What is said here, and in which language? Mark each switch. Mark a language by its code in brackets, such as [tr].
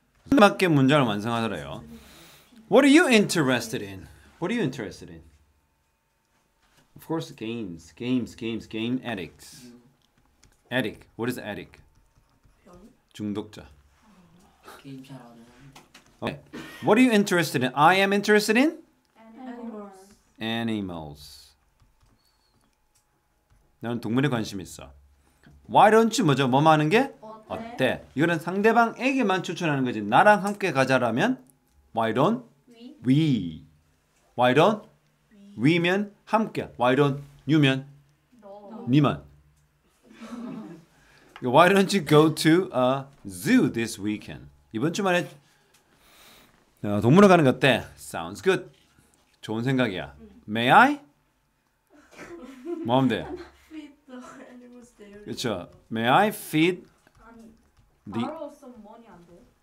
[ko] 맞게 문장을 완성하더래요. [en] What are you interested in? What are you interested in? Of course, games. Game addicts. Addict. What is addict? [ko] 중독자. 게임 잘 안 하는데. [en] Okay. What are you interested in? I am interested in animals. [ko] 나는 동물에 관심 있어. [en] Why don't you [ko] 뭐죠? 뭐뭐 하는 게? 어때? 이거는 상대방에게만 추천하는 거지. 나랑 함께 가자라면 [en] Why don't we? Why don't we면 [ko] 함께. [en] Why don't you면 [ko] 니만. [en] Why don't you go to a zoo this weekend? [ko] 이번 주말에 동물원 가는 거 어때? [en] Sounds good. [ko] 좋은 생각이야. [en] May I? [ko] 뭐 하면 돼? [en] feed the animals there. [ko] 그렇죠. [en] May I feed the [ko] 바로 좀 머니 안 돼요?